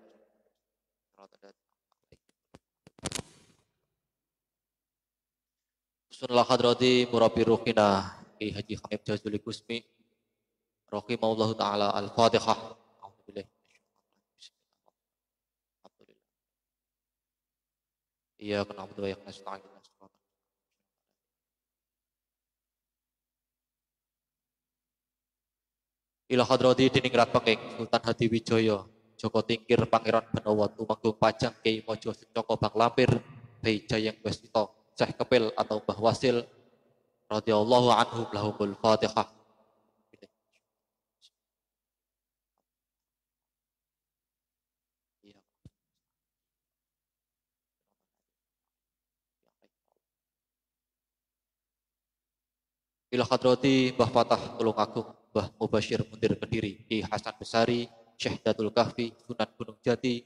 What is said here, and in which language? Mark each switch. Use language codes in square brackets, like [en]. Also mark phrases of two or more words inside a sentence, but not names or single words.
[ar] Sunlah حضرة مربي روحنا Ki Haji Hamid Jazuli Kusmi رحمه الله تعالى. الفاتحة. الحمد لله. الحمد لله. إياك نعبد وإياك نستعين. إلى حضرة diningrat penging Sultan Hadiwijaya Joko Tingkir Pangeran Benawa Tumenggung Pajang Kyai Mojo Secoko Bang Lampir Bey Jayeng Westito Syekh Kepil atau Mbah Wasil رضي الله عنهم لهم الفاتحة. إلى حضرة Mbah Fatah Tulungagung Mbah Mubashir Mundir Kediri Ki Hasan Besari Syekh Datul Kahfi Sunan Gunung Jati